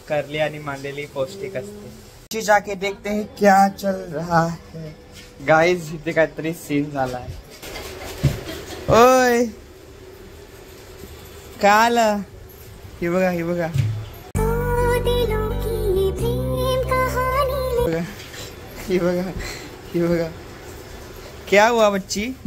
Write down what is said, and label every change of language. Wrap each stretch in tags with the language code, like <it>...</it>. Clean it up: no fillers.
<mr>Curly आणि मांदेली पौष्टिक असते.</mr> <hi>जाके देखते हैं क्या चल रहा है.</hi> <mr>गाइस इथे काहीतरी सीन झाला आहे. ओय काय आलं? हे बघा, हे बघा, हे बघा, हे बघा.</mr> <hi>क्या हुआ बच्ची?</hi>